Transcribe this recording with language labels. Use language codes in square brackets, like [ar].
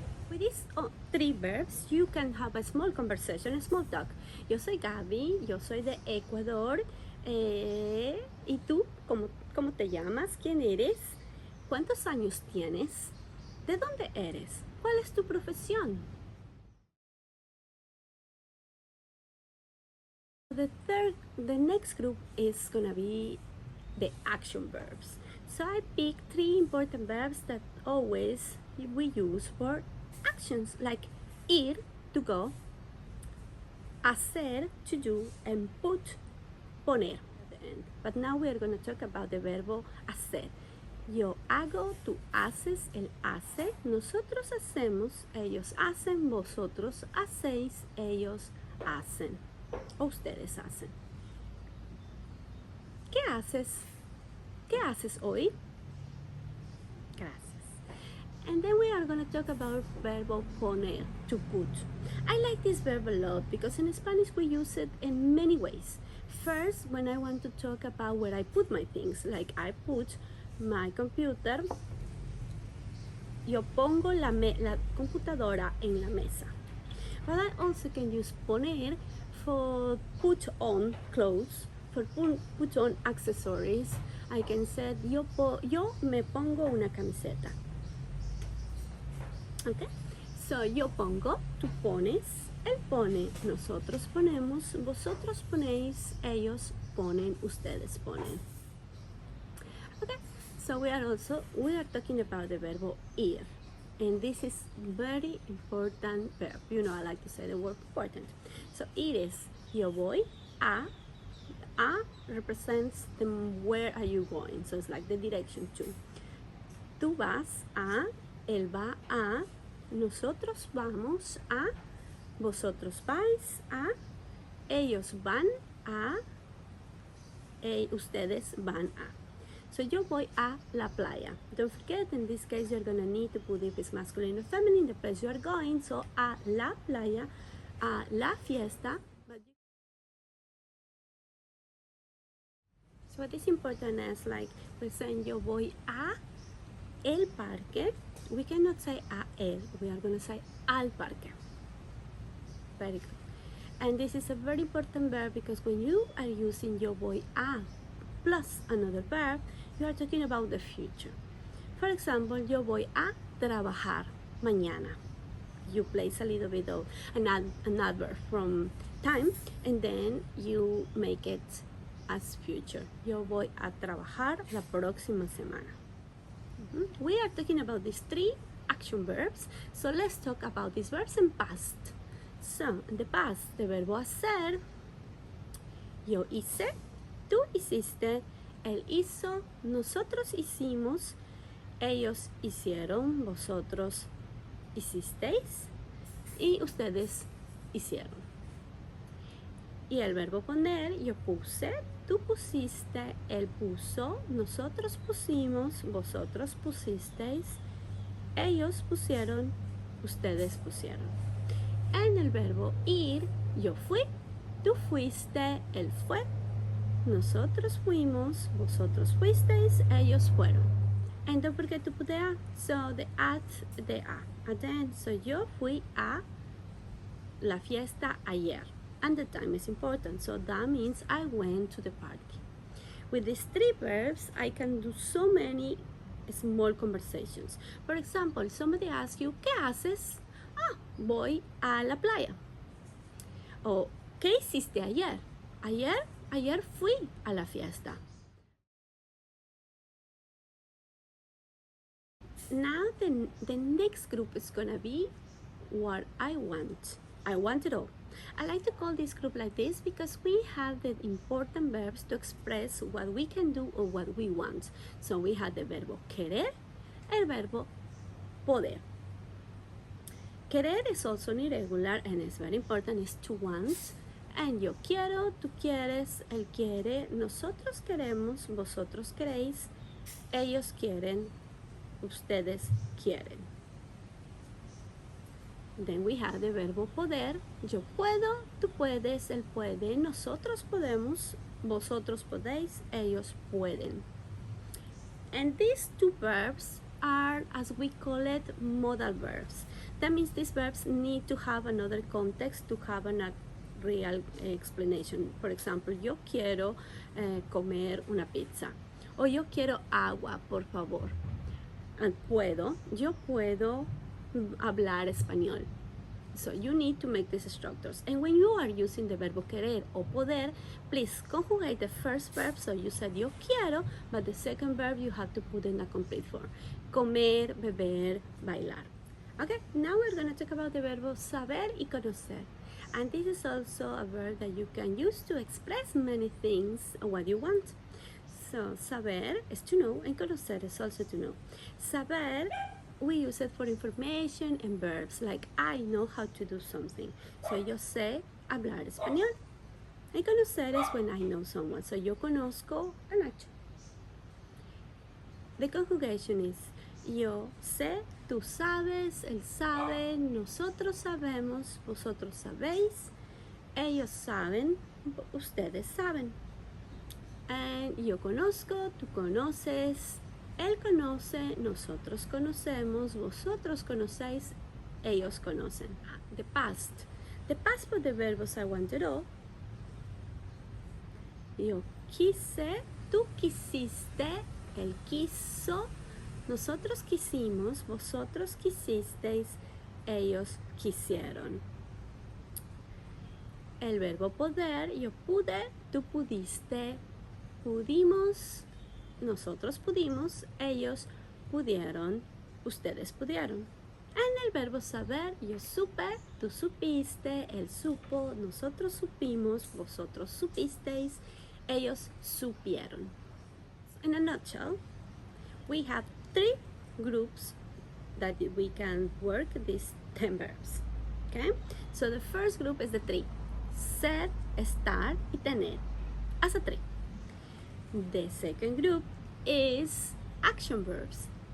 [en] With these 3 verbs, you can have a small conversation, a small talk. [es] Yo soy Gaby, yo soy de Ecuador. ¿Y tú? ¿Cómo te llamas? ¿Quién eres? ¿Cuántos años tienes? ¿De dónde eres? ¿Cuál es tu profesión? [en] The next group is gonna be the action verbs. So I picked 3 important verbs that always we use for actions, like ir, to go, hacer, to do, and put, poner at the end. But now we are gonna talk about the verbo hacer. [es] Yo hago, tú haces, él hace, nosotros hacemos, ellos hacen, vosotros hacéis, ellos hacen, o ustedes hacen. ¿Qué haces? ¿Qué haces hoy? Gracias. [en] And then we are going to talk about verbo poner, to put. I like this verb a lot because in Spanish we use it in many ways. First, when I want to talk about where I put my things, like I put my computer, [es] yo pongo la computadora en la mesa. [en] But I also can use poner for put on clothes, for put on accessories. I can say [es] yo me pongo una camiseta. [en] Okay? [es] So yo pongo, tú pones, él pone, nosotros ponemos, vosotros ponéis, ellos ponen, ustedes ponen. [en] Okay? So we are talking about the verb ir. And this is very important verb. You know, I like to say the word important. So it is [es] yo voy a. [en] A represents the where are you going. So it's like the direction to. [es] Tú vas a, él va a, nosotros vamos a, vosotros vais a, ellos van a, ustedes van a. So yo voy a la playa. [en] Don't forget, in this case, you're going to need to put if it's masculine or feminine, the place you are going. [es] So a la playa, a la fiesta. [en] So what is important is like we're saying [es] yo voy a el parque. [en] We cannot say a él. We are going to say [es] al parque. [en] Very good. And this is a very important verb because when you are using [es] yo voy a [en] plus another verb, you are talking about the future. For example, [es] yo voy a trabajar mañana. [en] You place a little bit of an adverb from time and then you make it as future. [es] Yo voy a trabajar la próxima semana. [en] We are talking about these three action verbs. So let's talk about these verbs in past. So in the past, [es] the verbo hacer, yo hice, tú hiciste, él hizo, nosotros hicimos, ellos hicieron, vosotros hicisteis y ustedes hicieron. Y el verbo poner, yo puse, tú pusiste, él puso, nosotros pusimos, vosotros pusisteis, ellos pusieron, ustedes pusieron. En el verbo ir, yo fui, tú fuiste, él fue, nosotros fuimos, vosotros fuisteis, ellos fueron. [en] And don't forget to put the a. So the at the end. [es] So yo fui a la fiesta ayer. [en] And the time is important. So that means I went to the party. With these three verbs, I can do so many small conversations. For example, somebody asks you, [es] ¿qué haces? Ah, voy a la playa. O, ¿qué hiciste ayer? Ayer fui a la fiesta. [en] Now the next group is gonna be what I want. I want it all. I like to call this group like this because we have the important verbs to express what we can do or what we want. So we have the [es] verbo querer, el verbo poder. [en] Querer is also an irregular and it's very important, it's to want. [es] And yo quiero, tú quieres, él quiere, nosotros queremos, vosotros queréis, ellos quieren, ustedes quieren. [en] Then we have the [es] verbo poder. Yo puedo, tú puedes, él puede, nosotros podemos, vosotros podéis, ellos pueden. [en] And these two verbs are, as we call it, modal verbs. That means these verbs need to have another context to have a real explanation. For example, [es] yo quiero comer una pizza. O yo quiero agua, por favor. And yo puedo hablar español. [en] So you need to make these structures. And when you are using the verbo querer o poder, please conjugate the first verb. So you said [es] yo quiero, [en] but the second verb you have to put in a complete form. [es] Comer, beber, bailar. [en] Okay, now we're going to talk about the verbo saber y conocer. And this is also a verb that you can use to express many things what you want. So saber is to know and conocer is also to know. Saber, we use it for information and verbs like I know how to do something. So [es] yo sé hablar español. [en] Y conocer is when I know someone. [es] So yo conozco a Nacho. [en] The conjugation is [es] yo sé, tú sabes, él sabe, nosotros sabemos, vosotros sabéis, ellos saben, ustedes saben. And yo conozco, tú conoces, él conoce, nosotros conocemos, vosotros conocéis, ellos conocen. [en] The past. The past for the verbs I wanted all. [es] Yo quise, tú quisiste, él quiso, nosotros quisimos, vosotros quisisteis, ellos quisieron. El verbo poder, yo pude, tú pudiste, pudimos, nosotros pudimos, ellos pudieron, ustedes pudieron. En el verbo saber, yo supe, tú supiste, él supo, nosotros supimos, vosotros supisteis, ellos supieron. [en] In a nutshell, we have 3 groups that we can work these 10 verbs. Okay? So the first group is the 3. [es] Ser, estar y tener. [en] As a 3. The second group is action verbs.